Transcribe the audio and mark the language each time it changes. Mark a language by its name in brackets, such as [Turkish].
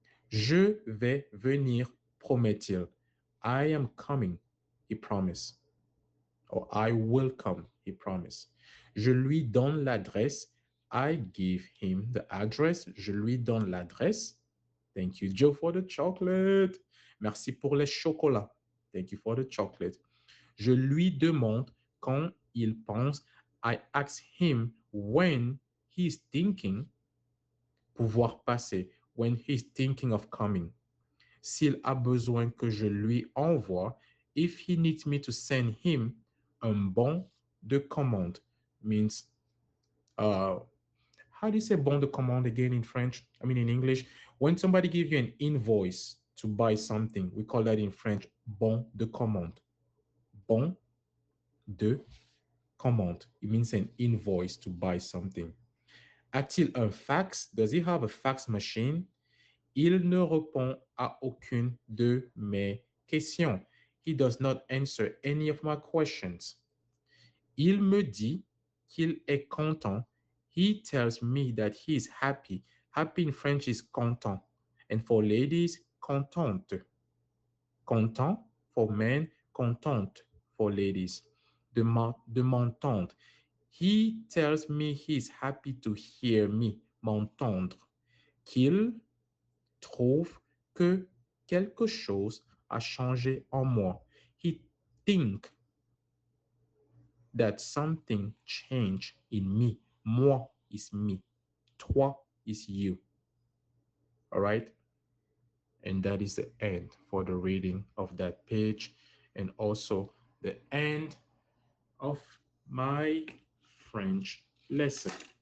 [French] Je vais venir, promet-il. [English] I am coming, he promised. Or I will come, he promised. [French] Je lui donne l'adresse. [English] I give him the address. [French] Je lui donne l'adresse. [English] Thank you, Joe, for the chocolate. [French] Merci pour les chocolats. [English] Thank you for the chocolate. [French] Je lui demande quand il pense. [English] I ask him when he's thinking. [French] Pouvoir passer. [English] When he's thinking of coming. [French] S'il a besoin que je lui envoie. [English] If he needs me to send him [French] un bon de commande. [English] Means how do you say bon de commande again in French? I mean in English. When somebody gives you an invoice to buy something, we call that in French bon de commande. Bon de commande. It means an invoice to buy something. [French] A-t-il un fax? [English] Does he have a fax machine? [French] Il ne répond à aucune de mes questions. [English] He does not answer any of my questions. [French] Il me dit qu'il est content. [English] He tells me that he is happy. Happy in French is content. And for ladies, contente. Content for men, contente for ladies. [French] De m'entendre. [English] He tells me he is happy to hear me, m'entendre. [French] Qu'il trouve que quelque chose a changé en moi. [English] He think that something changed in me. Moi is me. Toi is you. All right? And that is the end for the reading of that page and also the end of my French lesson.